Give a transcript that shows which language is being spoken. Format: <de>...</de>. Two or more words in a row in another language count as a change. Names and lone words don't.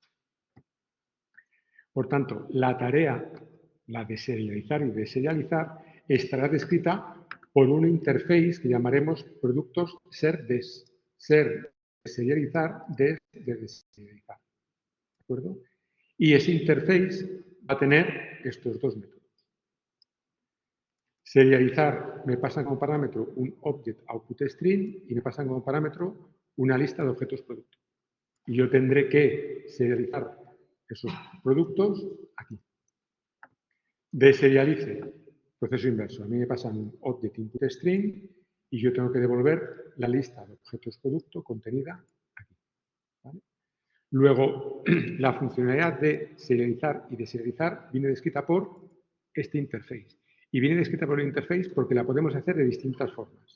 <es>Por tanto, la tarea, la de serializar y deserializar, estará descrita por una interface que llamaremos productos ser-des. Ser de serializar, des de deserializar. ¿De acuerdo? Y ese interface va a tener estos dos métodos. Serializar me pasa como parámetro un</es> <en>object output string</en> <es>y me pasa como parámetro una lista de objetos producto. Y yo tendré que serializar esos productos aquí. Deserialice, proceso inverso. A mí me pasan un</es> <en>object input string</en> <es>y yo tengo que devolver la lista de objetos producto contenida aquí. ¿Vale? Luego, la funcionalidad de serializar y deserializar viene descrita por este interface. Y viene descrita por el interface porque la podemos hacer de distintas formas.</es>